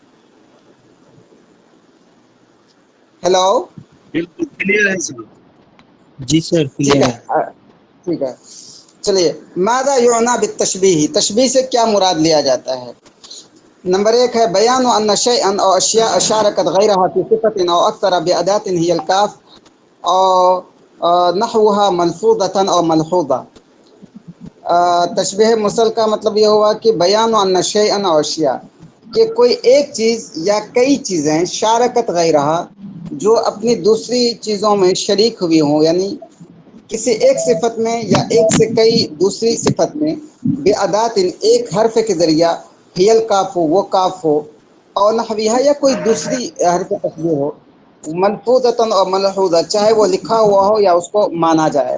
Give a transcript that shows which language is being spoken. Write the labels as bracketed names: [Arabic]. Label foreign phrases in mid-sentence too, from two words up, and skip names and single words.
[Urdu] ہیلو. بالکل کلیئر ہے سر. جی سر ٹھیک کلیئر ہے ہے. ٹھیک ہے. چلیے [Arabic] ماذا یعنی بالتشبیہ، [Urdu] تشبیہ سے کیا مراد لیا جاتا ہے؟ نمبر 1 ہے [Arabic] بیان ان شیئا او اشیاء شارکت غیرها فی صفۃ او اکثر بادات هی الکاف او نحوها ملفوظة او ملحوظة. [Urdu] تشبیہ مرسل کا مطلب یہ ہوا کہ [Arabic] بیان ان شیئا او اشیاء، [Urdu] کہ کوئی ایک چیز یا کئی چیزیں [Arabic] شارکت غیرہ، [Urdu] جو اپنی دوسری چیزوں میں شریک ہوئی ہوں، یعنی کسی ایک صفت میں یا ایک سے کئی دوسری صفت میں بادات ایک حرف کے ذریعہ، [Arabic] ہی الکاف [Urdu] ہو وہ کاف ہو، اور نحویہ یا کوئی دوسری حرف تشبیہ ہو، ملفوظۃ اور ملحوظہ، چاہے وہ لکھا ہوا ہو یا اس کو مانا جائے.